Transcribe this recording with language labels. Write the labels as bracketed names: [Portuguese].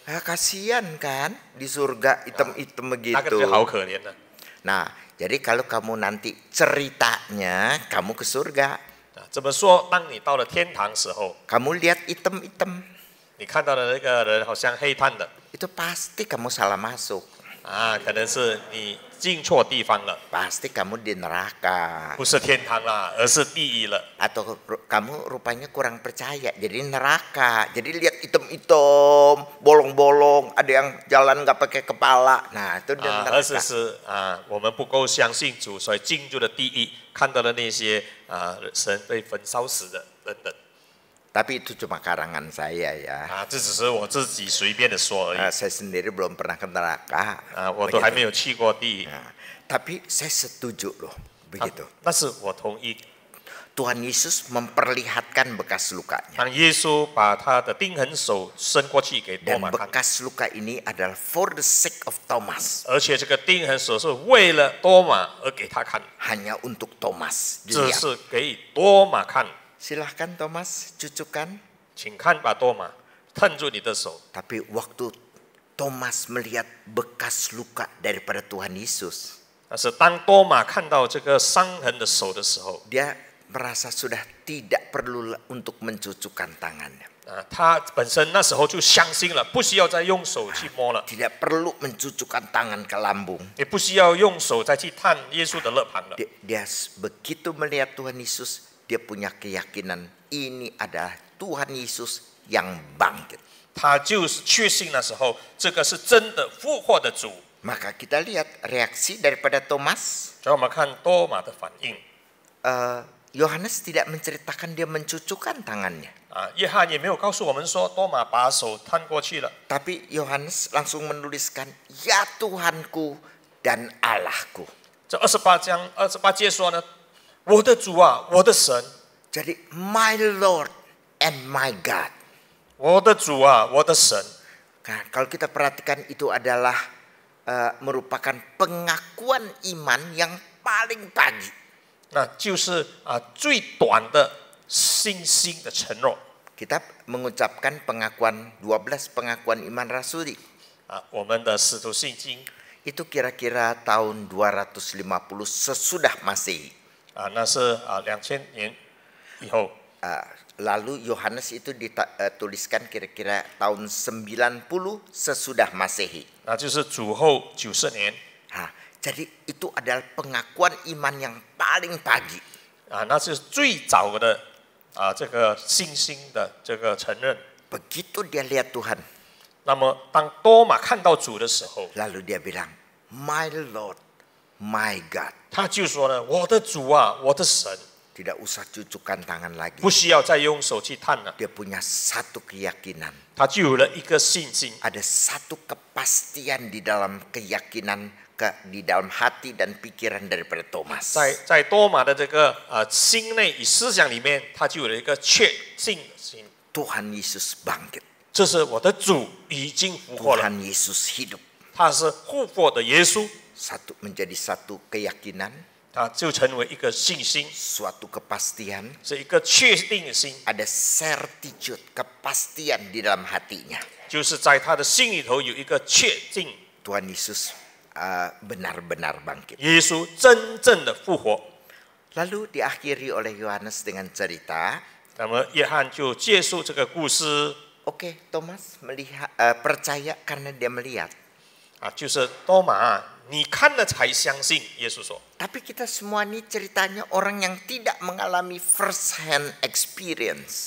[Indonesian] Kasihan kan di surga hitam-hitam [Chinese] 那个就 [Indonesian] begitu. [Chinese] 好可怜了。 [Indonesian] Nah, jadi kalau kamu nanti ceritanya kamu ke surga, [Chinese] 怎么说？当你到了天堂时候， [Indonesian] kamu lihat hitam-hitam, [Chinese] 你看到的那个人好像黑炭的 [Indonesian] itu pasti kamu salah masuk. [Chinese] 可能是你进错地方了， [Indonesian] Pasti kamu di neraka. [Chinese] 不是天堂啦，而是地狱了。 [Indonesian] Atau kamu rupanya kurang percaya, jadi neraka. Jadi lihat hitam-hitam, bolong-bolong, ada yang jalan nggak pakai kepala. Nah, itu di [Chinese] 而是 [Indonesian] neraka. [Chinese] 我们不够相信主，所以进入了地狱，看到了那些神被焚烧死的等等。 [Indonesian] Tapi itu cuma karangan saya ya. [Chinese] 啊，这只是我自己随便的说而已。 [Indonesian] Saya sendiri belum pernah ke neraka. [Chinese] 我都还没有去过地狱。 [Indonesian] Tapi saya setuju loh, begitu. [Chinese] 但是我同意， [Indonesian] Tuhan Yesus memperlihatkan bekas lukanya. [Chinese] 当耶稣把他的钉痕手伸过去给多 [Indonesian] Dan [Chinese] 马看， [Indonesian] bekas luka ini adalah [English] for the sake of Thomas. [Chinese] 而且这个钉痕手是为了多马而给他看， [Indonesian] Hanya untuk Thomas. [Chinese] 这 [Indonesian] Dilihat. [Chinese] 是给多马看。 [Indonesian] Silahkan Thomas, cucukan. [Chinese] 请看，把多马探住你的手。 [Indonesian] Tapi waktu Thomas melihat bekas luka daripada Tuhan Yesus, [Chinese] 但是当多马看到这个伤痕的手的时候， [Indonesian] dia merasa sudah tidak perlu untuk mencucukkan tangannya. [Chinese] 他本身那时候就相信了，不需要再用手去摸了， [Indonesian] Tidak perlu mencucukkan tangan ke lambung. [Chinese] 也不需要用手再去探耶稣的肋旁了。 [Indonesian] Dia begitu melihat Tuhan Yesus, dia punya keyakinan ini adalah Tuhan Yesus yang bangkit. [Chinese] 他就是确信那时候这个是真的复活的主。 [Indonesian] Maka kita lihat reaksi daripada Thomas. [Chinese] 所以我们看多马的反应。 [Indonesian] Yohanes tidak menceritakan dia mencucukkan tangannya. [Chinese] 约翰也没有告诉我们说多马把手探过去了， [Indonesian] Tapi Yohanes langsung menuliskan, ya Tuhanku dan Allahku. [Chinese] 这28节说呢，我的主啊，我的神， [English] Jadi my Lord and my God. [Chinese] 我的主啊，我的神。 [Indonesian] Nah, kalau kita perhatikan itu adalah merupakan pengakuan iman yang paling pagi. [Chinese] 那就是最短的信心的承诺。 [Indonesian] Kita mengucapkan pengakuan 12 pengakuan iman rasuli. [Chinese] 我们的使徒信经 [Indonesian] Itu kira-kira tahun 250 sesudah Masehi. [Chinese] 那是2000年以后。 [Indonesian] Lalu Yohanes itu dituliskan kira-kira tahun 90 sesudah Masehi. [Chinese] 那就是主后90年。 [Indonesian] Jadi itu adalah pengakuan iman yang paling pagi. [Chinese] 那是最早的这个信心的这个承认。 [Indonesian] Begitu dia lihat Tuhan, [Chinese] 那么当多马看到主的时候， [Indonesian] lalu dia bilang, [English] my Lord, my God. [Chinese] 他就说呢：“我的主啊，我的神。” [Indonesian] Tidak usah cucukkan tangan lagi. [Chinese] 不需要再用手去探了， [Indonesian] Dia punya satu keyakinan. [Chinese] 他就有了一个信心， [Indonesian] Ada satu kepastian di dalam keyakinan, di dalam hati dan pikiran daripada Thomas. [Chinese] 在多马的这个心内与思想里面，他就有了一个确信心。 [Indonesian] Tuhan Yesus bangkit. [Chinese] 这是我的主已经复活了， [Indonesian] Tuhan Yesus hidup. [Chinese] 他是复活的耶稣， [Indonesian] Satu menjadi satu keyakinan, [Chinese] 他就成为一个信心， [Indonesian] suatu kepastian. [Chinese] 是一个确定的心， [Indonesian] Ada certitude, kepastian di dalam hatinya. [Chinese] 就是在他的心里头有一个确定， [Indonesian] Tuhan Yesus benar-benar bangkit. [Chinese] 耶稣真正的复活。 [Indonesian] Lalu diakhiri oleh Yohanes dengan cerita, [Chinese] 那么约翰就结束这个故事 [Indonesian] oke, Thomas percaya karena dia melihat. [Chinese] 就是多马，你看了才相信。耶稣说。 [Indonesian] Tapi kita semua ini ceritanya orang yang tidak mengalami [English] first hand experience.